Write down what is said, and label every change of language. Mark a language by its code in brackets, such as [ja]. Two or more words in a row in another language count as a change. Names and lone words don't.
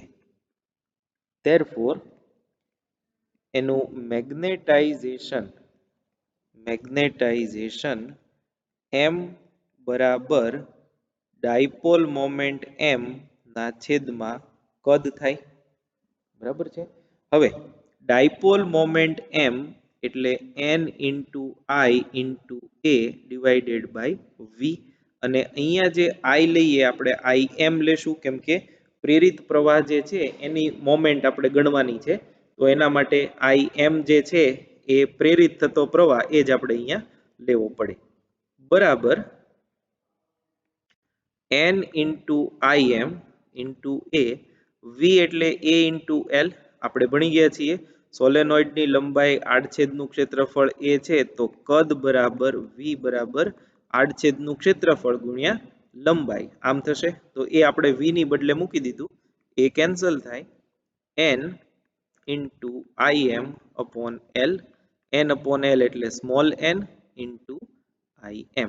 [gu] therefore એનું મેગ્નેટાઇઝેશન M બરાબર [en] dipole moment [gu] M ના છેદમાં કદ થાય. બરાબર છે. હવે [en] dipole moment [gu] M એટલે [en] N into I into A divided by V, [gu] અને અહીંયા જે I લઈએ આપણે IM લેશું, કેમ કે પ્રેરિત પ્રવાહ જે છે એની મોમેન્ટ આપણે ગણવાની છે. તો એના માટે IM જે છે એ પ્રેરિત થતો પ્રવાહ એ જ આપણે અહીંયા લેવો પડે, બરાબર [en] N into IM into A, [gu] V એટલે A into L. આપણે ભણી ગયા છીએ સોલેનોઇડની લંબાઈ આડછેદનું ક્ષેત્રફળ A છે, તો કદ બરાબર V બરાબર આડછેદનું ક્ષેત્રફળ ગુણ્યા લંબાઈ આમ થશે. તો એ આપણે V ની બદલે મૂકી દીધું, એ કેન્સલ થાય, [en] N into IM upon L, N upon L એટલે small n into IM.